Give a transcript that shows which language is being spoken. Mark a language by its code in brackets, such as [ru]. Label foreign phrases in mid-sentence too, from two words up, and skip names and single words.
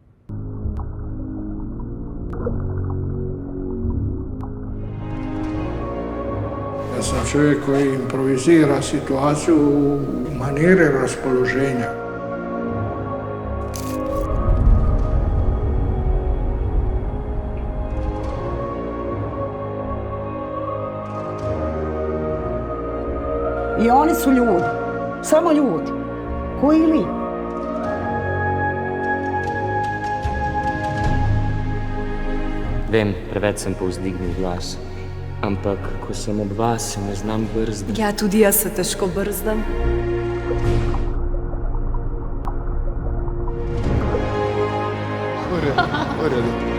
[hr] Ja sam čovjek koji improvizira situaciju u maniri raspoloženja. I oni su ljudi, samo ljudi, koji vi. [sl] Vem, preveč sem povzdignil glas, ampak ko sem ob vas, se ne znam brzdati. Ja, tudi jaz se težko brzdam. [hr] U redu.